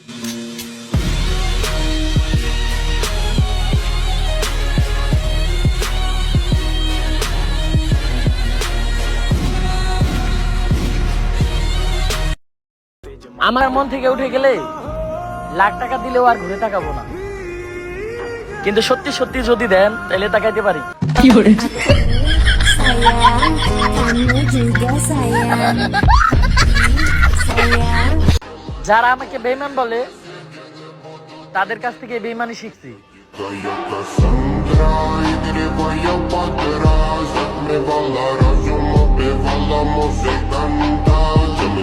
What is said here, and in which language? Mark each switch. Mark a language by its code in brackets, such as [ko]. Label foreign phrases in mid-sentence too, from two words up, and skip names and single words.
[bn] আমার মন থেকে উঠে গেলে লাখ টাকা দিলেও আর ঘুরে তাকাবো না, কিন্তু সত্যি সত্যি যদি দেন তাহলে তাকাইতে পারি। [id] Sayang, kamu juga sayang. Sayang. [bn] যারা আমাকে বেঈমান বলে তাদের কাছ থেকে বেঈমানি শিখছি। [es] Me va la razón, no me va la música,